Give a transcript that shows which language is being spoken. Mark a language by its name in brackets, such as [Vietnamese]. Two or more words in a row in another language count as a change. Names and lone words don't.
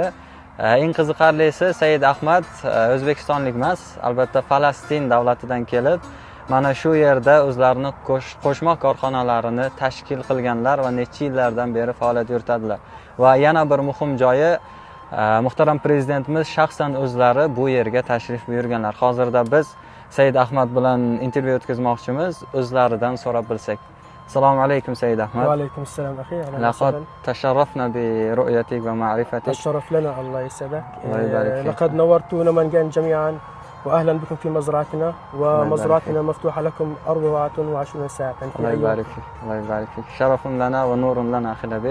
[Uzbek] Eng qiziqarlisi, Said Ahmad o'zbekistonlik emas, albatta Falastin davlatidan kelib, mana shu yerda o'zlarining qo'shma korxonalarini tashkil qilganlar va necha yillardan beri faoliyat yuritadilar. Va yana bir muhim joyi, muhtaram prezidentimiz shaxsan o'zlari bu yerga tashrif buyurganlar. Hozirda biz Said Ahmad bilan intervyu o'tkazmoqchimiz, o'zlaridan so'rab bilsak. [Arabic] السلام عليكم Said Ahmad. وعليكم السلام أخي. لقد تشرفنا برؤيتك ومعرفتك. الشرف لنا الله يسعدك. الله يبارك فيك. لقد نورتونا منجان جميعا واهلا بكم في مزرعتنا ومزرعتنا مفتوحه لكم 24 ساعه في الله يبارك فيك. الله يبارك فيك. شرف لنا ونور لنا اخي الحبيب.